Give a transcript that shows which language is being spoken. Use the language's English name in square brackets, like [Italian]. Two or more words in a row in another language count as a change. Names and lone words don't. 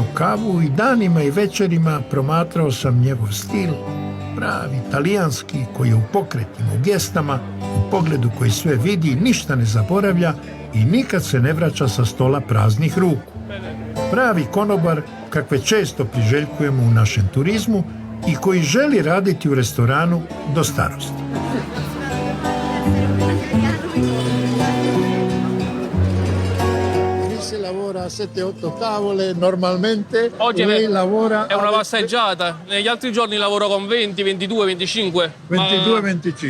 [Croatian] kavu i danima i večerima promatrao sam njegov stil, pravi talijanski koji je u pokretima, u gestama, u pogledu koji sve vidi, ništa ne zaboravlja i nikad se ne vraća sa stola praznih ruku. Pravi konobar kakve često priželjkujemo u našem turizmu i koji želi raditi u restoranu do starosti. [Italian] Lavora a 7-8 tavole normalmente. Oggi lei lavora è una passeggiata, negli altri giorni lavoro con 20, 22, 25. 22-25.